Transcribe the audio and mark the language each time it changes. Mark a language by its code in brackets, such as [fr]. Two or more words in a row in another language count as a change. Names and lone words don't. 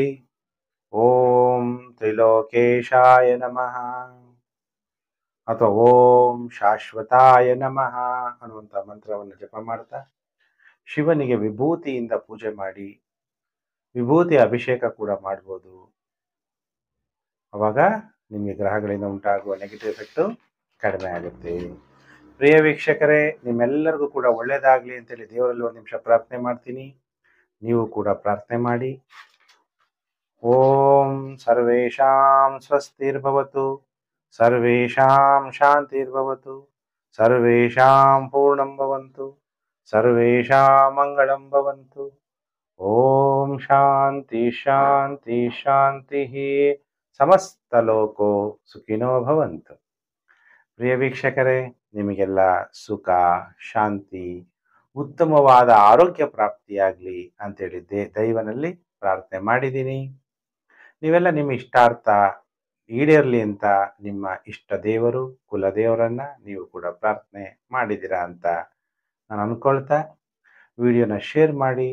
[sa] ಓಂ ತ್ರಿಲೋಕೇಶಾಯ ನಮಃ [kn] ಅಥವಾ [sa] ಓಂ ಶಾಶ್ವತಾಯ ನಮಃ [kn] ಅನ್ನುವಂಥ ಮಂತ್ರವನ್ನು ಜಪ ಮಾಡ್ತಾ ಶಿವನಿಗೆ ವಿಭೂತಿಯಿಂದ ಪೂಜೆ ಮಾಡಿ, ವಿಭೂತಿ ಅಭಿಷೇಕ ಕೂಡ ಮಾಡ್ಬೋದು. ಅವಾಗ ನಿಮಗೆ ಗ್ರಹಗಳಿಂದ ಉಂಟಾಗುವ [en] negative effect [kn] ಕಡಿಮೆ ಆಗುತ್ತೆ. ಪ್ರಿಯ ವೀಕ್ಷಕರೇ, ನಿಮ್ಮೆಲ್ಲರಿಗೂ ಕೂಡ ಒಳ್ಳೆಯದಾಗಲಿ ಅಂತೇಳಿ ದೇವರಲ್ಲಿ 1 ನಿಮಿಷ ಪ್ರಾರ್ಥನೆ ಮಾಡ್ತೀನಿ. ನೀವು ಕೂಡ ಪ್ರಾರ್ಥನೆ ಮಾಡಿ. [sa] ಓಂ ಸರ್ವೇಷಾಂ ಸ್ವಸ್ತಿರ್ಭವತು, ಸರ್ವೇಷಾಂ ಶಾಂತಿರ್ಭವತು, ಸರ್ವೇಷಾಂ ಪೂರ್ಣಂ ಭವಂತು, ಸರ್ವೇಷಾಂ ಮಂಗಳಂ ಭವಂತು. ಓಂ ಶಾಂತಿ ಶಾಂತಿ ಶಾಂತಿ. ಸಮಸ್ತ ಲೋಕೋ ಸುಖಿನೋ ಭವಂತು. [kn] ಪ್ರಿಯ ವೀಕ್ಷಕರೇ, ನಿಮಗೆಲ್ಲ ಸುಖ, ಶಾಂತಿ, ಉತ್ತಮವಾದ ಆರೋಗ್ಯ ಪ್ರಾಪ್ತಿಯಾಗಲಿ ಅಂತೇಳಿ ದೈವನಲ್ಲಿ ಪ್ರಾರ್ಥನೆ ಮಾಡಿದ್ದೀನಿ. ನೀವೆಲ್ಲ ನಿಮ್ಮ ಇಷ್ಟಾರ್ಥ ಈಡೇರಲಿ ಅಂತ ನಿಮ್ಮ ಇಷ್ಟ ದೇವರು, ಕುಲದೇವರನ್ನ ನೀವು ಕೂಡ ಪ್ರಾರ್ಥನೆ ಮಾಡಿದ್ದೀರಾ ಅಂತ ನಾನು ಅನ್ಕೊಳ್ತಾ, ವಿಡಿಯೋನ ಶೇರ್ ಮಾಡಿ.